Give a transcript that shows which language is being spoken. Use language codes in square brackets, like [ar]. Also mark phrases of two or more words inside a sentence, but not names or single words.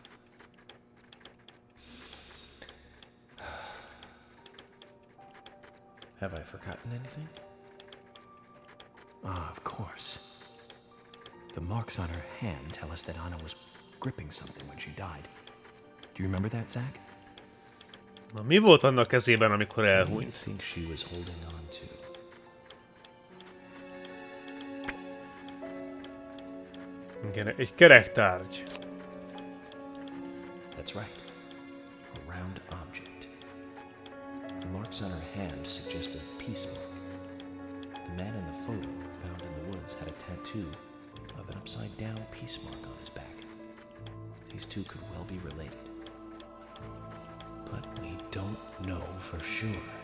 [en] Have I forgotten anything? Ah, of course. The marks on her hand tell us that Anna was gripping something when she died. Do you remember that, Zach? [hu] Na, mi volt annak kezében, amikor [en] What do you [hu] elhúnyt? [en] think she was holding on to? [hu] Igen, egy kerektárgy. [en] That's right. A round object. The marks on her hand suggest a peace mark. The man in the photo found in the woods had a tattoo of an upside-down peace mark on his back. These 2 could well be related. But we don't know for sure.